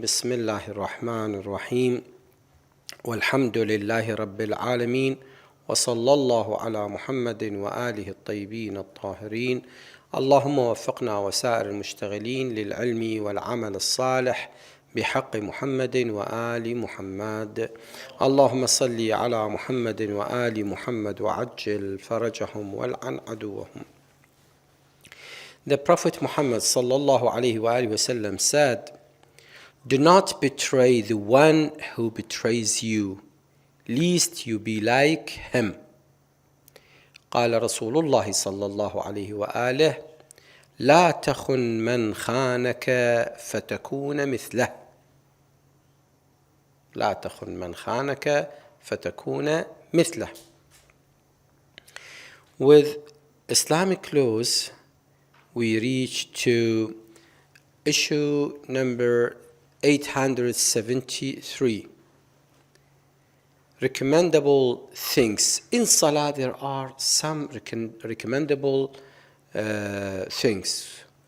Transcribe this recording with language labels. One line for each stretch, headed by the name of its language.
Arabic: بسم الله الرحمن الرحيم، والحمد لله رب العالمين، وصلى الله على محمد وآله الطيبين الطاهرين. اللهم وفقنا وسائر المشتغلين للعلم والعمل الصالح بحق محمد وآل محمد. اللهم صل على محمد وآل محمد وعجل فرجهم والعن عدوهم.
English: The Prophet Muhammad sallallahu alaihi wasallam said, "Do not betray the one who betrays you, lest you be like him."
Arabic: قال رسول الله صلى الله عليه وآله: لا تخن من خانك فتكون مثله. لا تخن من خانك فتكون مثله.
English: With Islamic laws, we reach to issue number 873. Recommendable things. In Salah there are some recommendable things.